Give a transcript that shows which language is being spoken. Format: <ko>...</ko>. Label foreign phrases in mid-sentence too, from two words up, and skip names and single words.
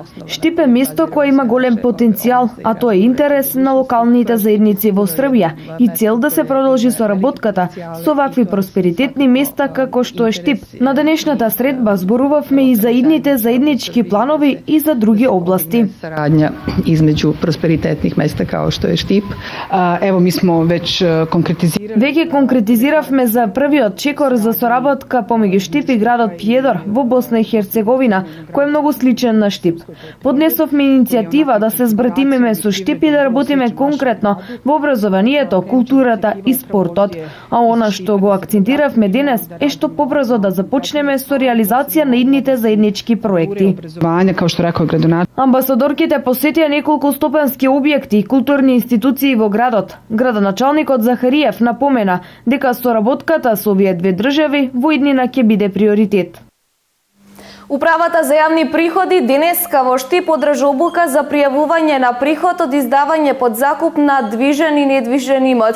<mk>Штип е место кое има голем потенцијал, а тоа е интерес на локалните заедници во Србија и цел да се продолжи соработката со вакви просперитетни места како што е Штип. На денешната средба зборувавме и за идните заеднички планови и за други области.</mk> <sr>Saradnja između prosperitetnih mesta kao što je Štip. Evo mi smo već konkretizirali.</sr> <mk>Веќе конкретизиравме за првиот чекор за соработка помеѓу Штип и градот Пједор во Босна и Херцеговина, кој е многу сличен на Штип. Поднесовме иницијатива да се збратимеме со Штип и да работиме конкретно во образованието, културата и спортот. А она што го акцентиравме денес е што побрзо да започнеме со реализација на идните заеднички проекти.</mk> <sr>Obrazovanja, kao što rekao gradonačelnik.</sr> <mk>Амбасадорките посетија неколку стопански објекти и културни институции во градот. Градоначалникот Захариев напомена дека соработката со овие две држави во иднина ќе биде приоритет. Управата за јавни приходи денеска во Штип одржа обука за пријавување на приход од издавање под закуп на движен и недвижен имот.</mk>